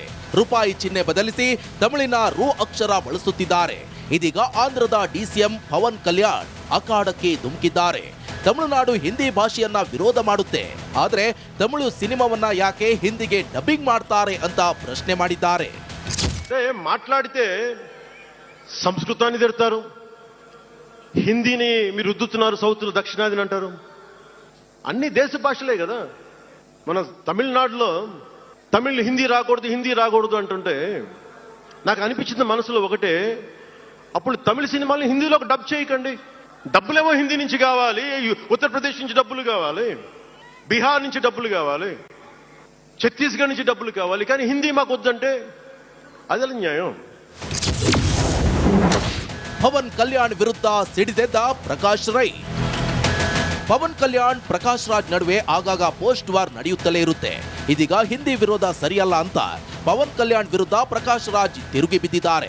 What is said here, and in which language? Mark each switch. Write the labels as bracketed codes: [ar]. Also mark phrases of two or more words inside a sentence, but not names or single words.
[kn] ರೂಪಾಯಿ ಚಿಹ್ನೆ ಬದಲಿಸಿ ತಮಿಳಿನ ರು ಅಕ್ಷರ ಬಳಸುತ್ತಿದ್ದಾರೆ. ಇದೀಗ ಆಂಧ್ರದ ಡಿಸಿಎಂ ಪವನ್ ಕಲ್ಯಾಣ್ ಅಖಾಡಕ್ಕೆ ಧುಮುಕಿದ್ದಾರೆ. ತಮಿಳುನಾಡು ಹಿಂದಿ ಭಾಷೆಯನ್ನ ವಿರೋಧ ಮಾಡುತ್ತೆ, ಆದ್ರೆ ತಮಿಳು ಸಿನಿಮಾವನ್ನ ಯಾಕೆ ಹಿಂದಿಗೆ ಡಬ್ಬಿಂಗ್ ಮಾಡ್ತಾರೆ ಅಂತ ಪ್ರಶ್ನೆ ಮಾಡಿದ್ದಾರೆ. [te] మాట్లాడితే సంస్కృతాన్ని తిడతారు, హిందీని మీరు రుద్దుతున్నారు, సౌత్లో దక్షిణాదిని అంటారు. అన్ని దేశ భాషలే కదా. మన తమిళనాడులో తమిళ్ హిందీ రాకూడదు అంటుంటే నాకు అనిపించింది మనసులో ఒకటే, అప్పుడు తమిళ సినిమాల్ని హిందీలోకి డబ్ చేయకండి. డబ్బులేమో హిందీ నుంచి కావాలి, ఉత్తరప్రదేశ్ నుంచి డబ్బులు కావాలి, బీహార్ నుంచి డబ్బులు కావాలి, ఛత్తీస్గఢ్ నుంచి డబ్బులు కావాలి, కానీ హిందీ మాకు వద్దంటే [kn] ಅದೆಲ್ಲ ನ್ಯಾಯ. ಪವನ್ ಕಲ್ಯಾಣ್ ವಿರುದ್ಧ ಸಿಡಿದೆದ್ದ ಪ್ರಕಾಶ್ ರೈ. ಪವನ್ ಕಲ್ಯಾಣ್ ಪ್ರಕಾಶ್ ರಾಜ್ ನಡುವೆ ಆಗಾಗ [en] post war [kn] ನಡೆಯುತ್ತಲೇ ಇರುತ್ತೆ. ಇದೀಗ ಹಿಂದಿ ವಿರೋಧ ಸರಿಯಲ್ಲ ಅಂತ ಪವನ್ ಕಲ್ಯಾಣ್ ವಿರುದ್ಧ ಪ್ರಕಾಶ್ ರಾಜ್ ತಿರುಗಿ ಬಿದ್ದಿದ್ದಾರೆ.